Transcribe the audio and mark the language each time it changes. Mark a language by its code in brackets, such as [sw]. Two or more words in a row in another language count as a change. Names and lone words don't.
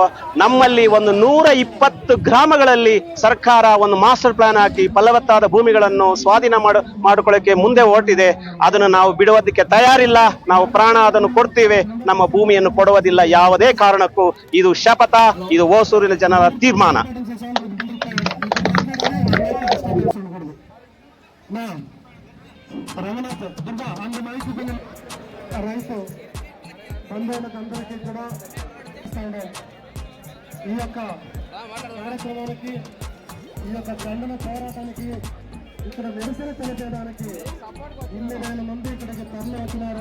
[kn] ನಮ್ಮಲ್ಲಿ ಒಂದು 120 ಗ್ರಾಮಗಳಲ್ಲಿ ಸರ್ಕಾರ ಒಂದು ಮಾಸ್ಟರ್ ಪ್ಲಾನ್ ಹಾಕಿ ಫಲವತ್ತಾದ ಭೂಮಿಗಳನ್ನು ಸ್ವಾಧೀನ ಮಾಡಿಕೊಳ್ಳಕ್ಕೆ ಮುಂದೆ ಹೊರಟಿದೆ. ಅದನ್ನು ನಾವು ಬಿಡುವುದಕ್ಕೆ ತಯಾರಿಲ್ಲ. ನಾವು ಪ್ರಾಣ ಅದನ್ನು ಕೊಡ್ತೇವೆ, ನಮ್ಮ ಭೂಮಿಯನ್ನು ಕೊಡುವುದಿಲ್ಲ ಯಾವುದೇ ಕಾರಣಕ್ಕೂ. ಇದು ಶಪಥ, ಇದು ಹೊಸೂರಿನ ಜನರ ತೀರ್ಮಾನ. [te] అందరికీ కూడా ఈ యొక్క కార్యక్రమానికి, ఈ యొక్క ఖండన పోరాటానికి, ఇక్కడ నిరసన తెలిపేయడానికి 2,000 మంది ఇక్కడికి తరలి వచ్చినారు.